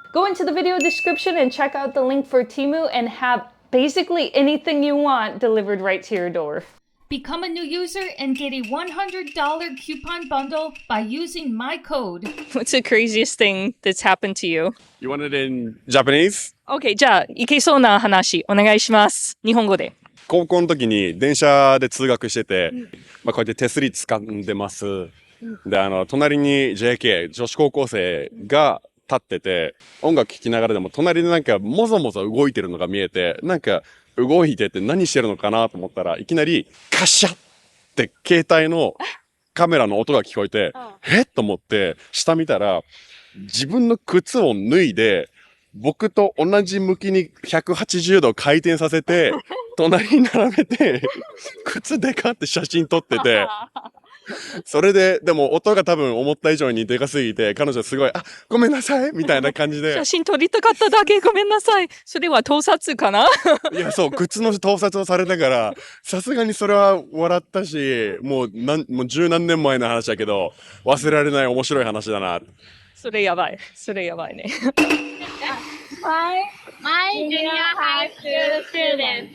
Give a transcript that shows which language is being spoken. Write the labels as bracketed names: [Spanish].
[English] Go into the video description and check out the link for TEMU and have basically anything you want delivered right to your door. Become a new user and get a $100 coupon bundle by using my code. What's the craziest thing that's happened to you? You want it in Japanese? [Japanese] Okay, じゃあ、いけそうな話お願いします。日本語で。高校の時に電車で通学してて、こうやって手すり掴んでます。で、隣に JK、女子高校生が立ってて、音楽聴きながらでも隣でなんかもぞもぞ動いてるのが見えて、なんか動いてて何してるのかなと思ったらいきなりカシャッって携帯のカメラの音が聞こえて、えっと思って下見たら自分の靴を脱いで僕と同じ向きに180度回転させて隣に並べて靴でかって写真撮ってて、それで、でも音が多分思った以上にでかすぎて、彼女すごい、あ、ごめんなさいみたいな感じで。写真撮りたかっただけごめんなさい。それは盗撮かな？いや、そう、靴の盗撮をされたから、さすがにそれは笑ったし、もう十何年前の話だけど、忘れられない面白い話だな。それやばい。それやばいね。 [English] My junior high school student.